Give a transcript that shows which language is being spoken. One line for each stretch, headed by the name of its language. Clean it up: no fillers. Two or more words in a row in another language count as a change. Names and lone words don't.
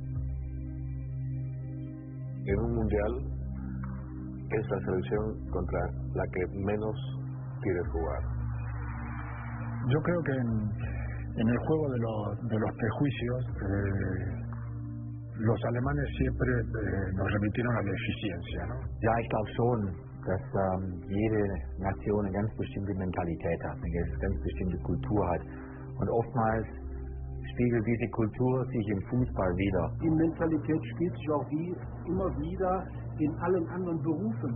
Spanish: En un mundial es la selección contra la que menos quiere jugar. Yo creo que en el juego de los prejuicios, los alemanes siempre nos remitieron a la eficiencia, ¿no?
German: Ja, ich glaube schon, dass jede Nation eine ganz bestimmte Mentalität hat, eine ganz bestimmte Kultur hat. Und oftmals spiegelt diese Kultur sich im Fußball wider. Die Mentalität spielt sich auch immer wieder in allen anderen Berufen.